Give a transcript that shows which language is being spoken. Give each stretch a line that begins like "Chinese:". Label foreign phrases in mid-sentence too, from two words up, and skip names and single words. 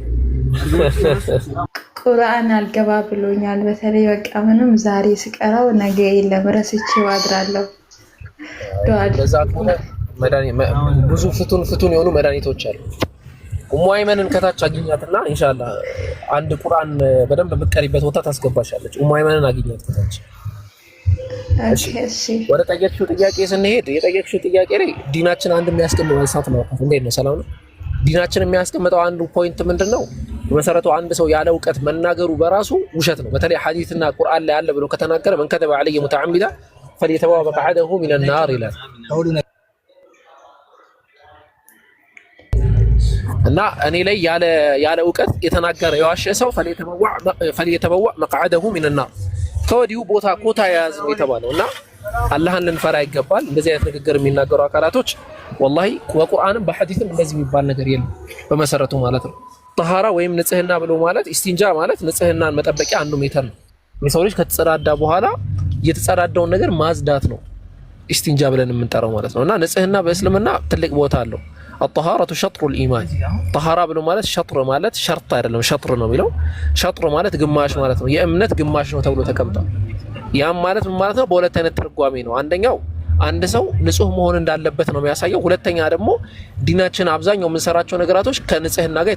Amharic: ቁርአን አልገባ ብሎኛል በተለይ በቃ ምንም ዛሬ ስቀራው ነገ የለም ረስቼው አድራለሁ ብዙ ፍቱን የሆኑ መድኃኒቶች አሉ ኡሙ አይመንን ከታች አግኛትና ኢንሻአላህ አንድ ቁርአን በደንብ የምትቀሪበት ቦታ ታስገባሻለች ኡሙ አይመንን አግኛት ከታች እሺ ወደ ጠየቅሽው ጥያቄ ስንሄድ የጠየቅሽው ጥያቄ ላይ ዲናችን አንድ የሚያስቀምጠው ሳት ነው እንዴት ነው ሰላም ነው ዲናችን የሚያስቀምጠው አንዱ ፖይንት ምንድነው በመሰረቱ አንድ ሰው ያለ ዕውቀት መናገሩ በራሱ ውሸት ነው በተለይ ሐዲስና ቁርአን ላይ ያለ ብሎ ከተናገረ
Arabic: من كذب علي متعمدا فليتبوأ مقعده من النار
Amharic: ይላል እና እኔ ላይ ያለ ዕውቀት የተናገረ የዋሸ ሰው
Arabic: فليتبوأ مقعده من النار
Amharic: ከወዲሁ ቦታ ኮታ ያዝ ነው የተባለውና አላህን ልንፈራ ይገባል እንደዚህ አይነት ንግግር የሚናገሩ አካላቶች ወላሂ በቁርአንም በሐዲስም እንደዚህ የሚባል ነገር የለም በመሰረቱ ማለት ነው طهارة ወይም ንጽህና ብሎ ማለት ኢስቲንጃ ማለት ንጽህናን መጠበቂያ አንዱ ሜተር ነው የሰው ልጅ ከተጸዳዳ በኋላ የተጸዳዳውን ነገር ማጽዳት ነው ኢስቲንጃ ብለን የምንጠራው ማለት ነውና ንጽህና በእስልምና ትልቅ ቦታ አለው
Arabic: الطهارة شطر الإيمان طهارة
Amharic: ብሎ ማለት ሸጥር ማለት ሸርጥ አይደለም ሸጥር ነው የሚለው ሸጥር ማለት ግማሽ ማለት ነው የእምነት ግማሽ ነው ተብሎ ተቀምጧል ያም ማለት ምን ማለት ነው በሁለት አይነት ትርጓሜ ነው አንደኛው አንድ ሰው ንጹህ መሆን እንዳለበት ነው የሚያሳየው ሁለተኛ ደግሞ ዲናችን አብዛኛው የምንሰራቸው ነገራቶች ከንጽህና ጋር